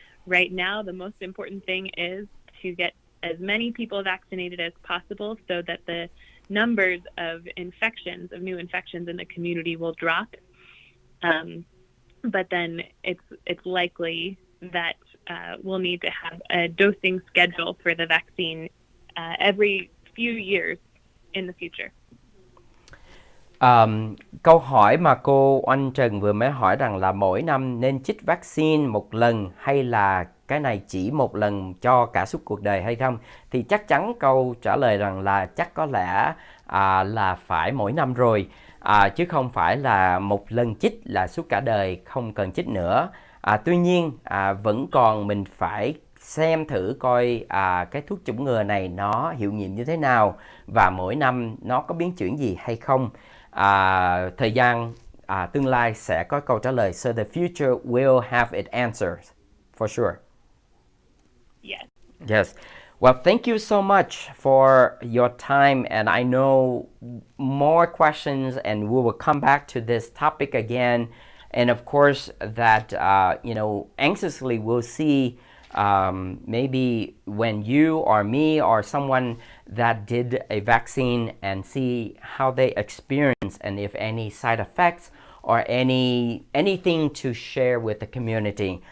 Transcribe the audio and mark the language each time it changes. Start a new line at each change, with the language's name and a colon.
English: Right now, the most important thing is to get as many people vaccinated as possible so that the numbers of new infections in the community will drop. But then it's likely that we'll need to have a dosing schedule for the vaccine every few years in the future.
Vietnamese: Câu hỏi mà cô Oanh Trần vừa mới hỏi rằng là mỗi năm nên chích vaccine một lần hay là cái này chỉ một lần cho cả suốt cuộc đời hay không? Thì chắc chắn câu trả lời rằng là chắc có lẽ là phải mỗi năm rồi, chứ không phải là một lần chích là suốt cả đời không cần chích nữa. Tuy nhiên vẫn còn mình phải xem thử coi cái thuốc chủng ngừa này nó hiệu nghiệm như thế nào và mỗi năm nó có biến chuyển gì hay không. Thời gian tương lai sẽ có câu trả lời.
English: So the future will have its answers for sure. Yes. Yes. Well, thank you so much for your time, and I know more questions and we will come back to this topic again. And of course that anxiously we'll see maybe when you or me or someone that did a vaccine and see how they experience and if any side effects or anything to share with the community.